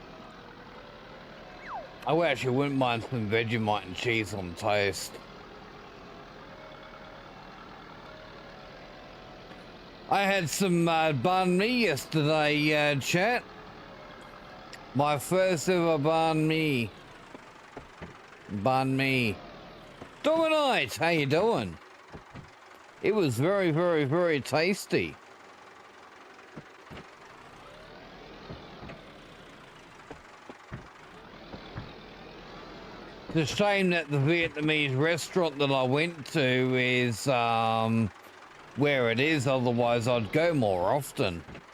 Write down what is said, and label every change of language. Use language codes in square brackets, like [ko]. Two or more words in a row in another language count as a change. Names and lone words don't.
[en] I actually wouldn't mind some Vegemite and cheese on toast. I had some banh mi yesterday, chat. My first ever banh mi. Banh mi. Dominite, how you doing? It was very, very, very tasty. It's a shame that the Vietnamese restaurant that I went to is where it is, otherwise I'd go more often.